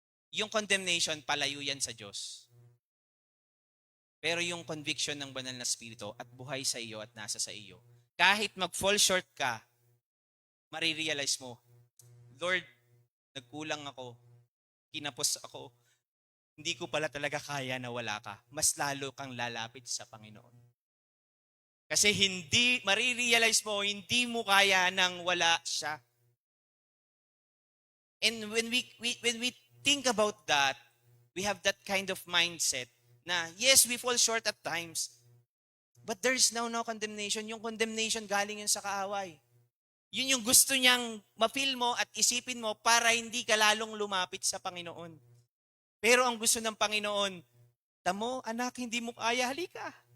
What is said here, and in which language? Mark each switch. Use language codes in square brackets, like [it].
[tl] Yung condemnation, palayo yan sa Diyos. Pero yung conviction ng banal na Espiritu at buhay sa iyo at nasa sa iyo, kahit mag-fall short ka, marirealize mo, Lord, nagkulang ako, kinapos ako, hindi ko pala talaga kaya na wala ka. Mas lalo kang lalapit sa Panginoon. Kasi marirealize mo, hindi mo kaya nang wala siya. [en] And when we think about that, we have that kind of mindset na, yes, we fall short [tl] at times, [en] but there is now no condemnation. [tl] Yung condemnation galing yun sa kaaway. Yun yung gusto niyang ma-feel mo at isipin mo para hindi ka lalong lumapit sa Panginoon. Pero ang gusto ng Panginoon, tamo, anak, hindi mo kaya, halika.